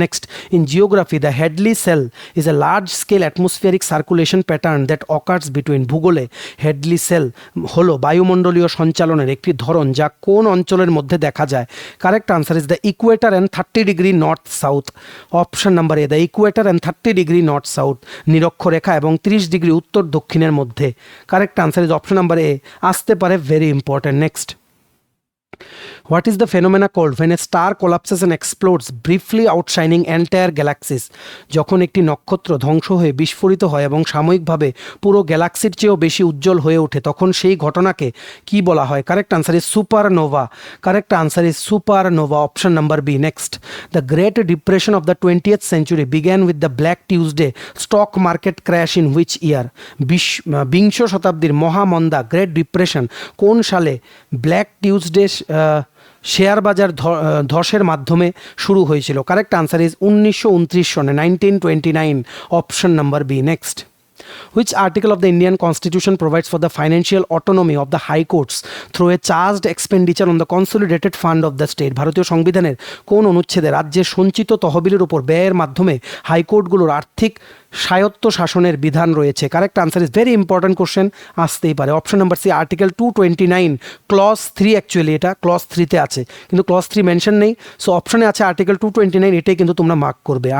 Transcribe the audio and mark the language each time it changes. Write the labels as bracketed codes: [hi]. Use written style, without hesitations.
[en] next, in geography the Hadley cell is a large scale atmospheric circulation pattern that occurs between, [bn] ভূগোলে Hadlee sell হলো বায়ুমণ্ডলীয় সঞ্চালনের একটি ধরন যা কোন অঞ্চলের মধ্যে দেখা যায়? [en] Correct answer is the equator and 30 degree north south. Option number A, the equator and 30 degree north south, [bn] নিরক্ষরেখা এবং 30 ডিগ্রি উত্তর দক্ষিণের মধ্যে। [en] correct answer is option number A, [bn] আসতে পারে [en] Very important. Next, what is the phenomena called when a star collapses and explodes briefly outshining entire galaxies? [bn] যখন একটি নক্ষত্র ধ্বংস হয়ে বিস্ফোরিত হয় এবং সাময়িকভাবে পুরো গ্যালাক্সির চেয়েও বেশি উজ্জ্বল হয়ে ওঠে তখন সেই ঘটনাকে কি বলা হয়? [en] Correct answer is supernova. Correct answer is supernova. Option number B. Next, the great depression of the 20th century began with the Black Tuesday stock market crash in which year? [bn] বিংশ শতাব্দীর মহামন্দা গ্রেট ডিপ্রেশন কোন সালে black Tuesday share বাজার ধসের মাধ্যমে শুরু হয়েছিল? [en] Correct answer is 1929 সনে, 1929। Option number B. Next, which article of the Indian Constitution provides for the financial autonomy of the high courts through a charged expenditure on the consolidated fund of the state? [bn] ভারতীয় সংবিধানের কোন অনুচ্ছেদে রাজ্যের সঞ্চিত তহবিলের উপর ব্যয়ের মাধ্যমে হাইকোর্টগুলোর আর্থিক স্বায়ত্ত শাসনের বিধান রয়েছে? [en] correct answer is very important question, [bn] আসতেই পারে। Option number C, article 229 clause 3, actually এটা ক্লজ 3-তে আছে কিন্তু ক্লজ 3 মেনশন নেই, সো অপশনে আছে আর্টিকেল 229, এটাই কিন্তু তোমরা মার্ক করবে।